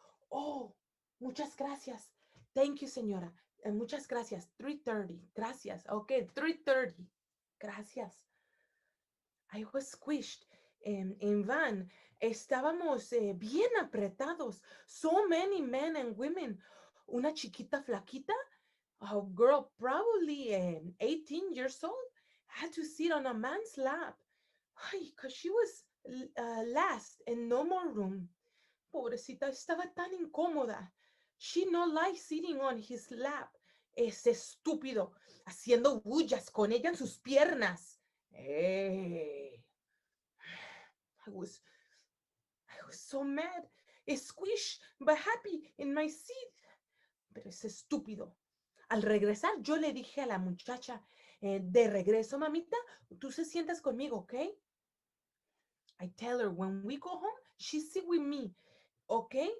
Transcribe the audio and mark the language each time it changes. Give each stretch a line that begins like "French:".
Spanish: Oh, muchas gracias.
English: Thank you,
Spanish: señora. Muchas gracias. 3:30. Gracias.
English: Okay, 3:30. Gracias. I was squished.
Spanish: En van, estábamos bien apretados.
English: So many men and women.
Spanish: Una chiquita flaquita,
English: a girl probably 18 years old, had to sit on a man's lap. Because she was last and no more room.
Spanish: Pobrecita, estaba tan incómoda.
English: She no liked sitting on his lap.
Spanish: Ese estúpido, haciendo bullas con ella en sus piernas.
English: Hey. I was so mad, squished but happy in my seat.
Spanish: Pero ese estúpido. Al regresar, yo le dije a la muchacha, de regreso, mamita, tú se sientas conmigo, ¿ok?
English: I tell her when we go home, she sit with me, ¿ok?